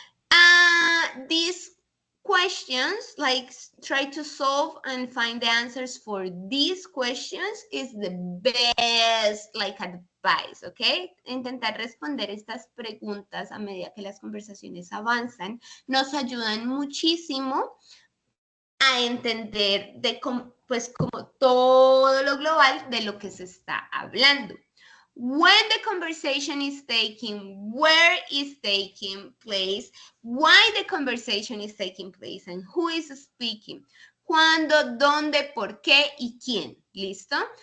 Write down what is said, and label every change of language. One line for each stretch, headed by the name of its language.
English: And these questions, like try to solve and find the answers for these questions is the best like advice, ¿ok?
Spanish: Intentar responder estas preguntas a medida que las conversaciones avanzan nos ayudan muchísimo a entender pues como todo lo global de lo que se está hablando.
English: when the conversation is taking, where is taking place, why the conversation is taking place, and who is speaking.
Spanish: Cuándo, dónde, por qué y quién. ¿Listo?